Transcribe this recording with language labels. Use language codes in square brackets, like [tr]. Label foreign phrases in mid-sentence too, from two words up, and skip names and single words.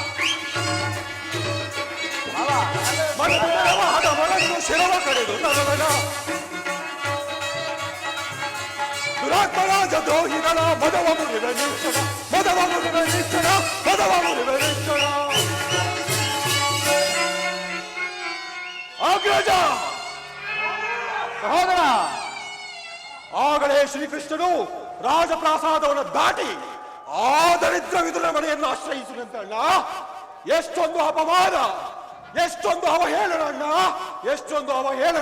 [kn] ಮದದಿ ಮೆರವಾದ ಮರನ್ನು ಶಿರವ ಕಡೆದು ತರುವೆನ. ದುರಾತ್ಮರಾಜ ದ್ರೋಹಿಗಳ ಮದವ ಮುರಿವೆ ನಿಕ್ಷಣ. ಮದವ ಮುರಿವೆ ನಿಕ್ಷಣ. ಮದವ ಮುರಿವೆ ನಿಕ್ಷಣ. ಅಗ್ರಜ, ಸಹೋದರ, ಆಗಲೇ ಶ್ರೀಕೃಷ್ಣನು ರಾಜಪ್ರಾಸಾದವನ್ನು ದಾಟಿ ಆ ದರಿದ್ರ ವಿದುರ ಮನೆಯನ್ನು ಆಶ್ರಯಿಸಿದಂತೆ ಅಣ್ಣ. ಎಷ್ಟೊಂದು ಅಪಮಾನ, ಎಷ್ಟೊಂದು ಅವಹೇಳನ ಅಣ್ಣ, ಎಷ್ಟೊಂದು ಅವಹೇಳನ.